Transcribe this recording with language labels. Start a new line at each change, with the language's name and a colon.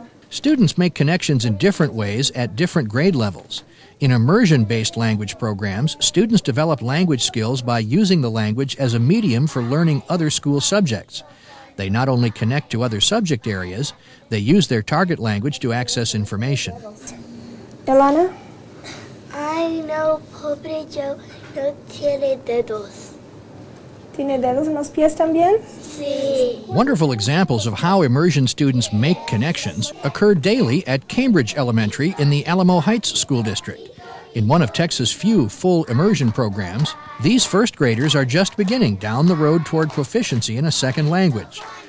English: Students make connections in different ways at different grade levels. In immersion-based language programs, students develop language skills by using the language as a medium for learning other school subjects. They not only connect to other subject areas, they use their target language to access information. Ilana?
Spanish: Ay, no, pobre Joe, no tiene dedos. ¿Tiene dedos en los pies también? Sí.
English: Wonderful examples of how immersion students make connections occur daily at Cambridge Elementary in the Alamo Heights School District. In one of Texas' few full immersion programs, these first graders are just beginning down the road toward proficiency in a second language.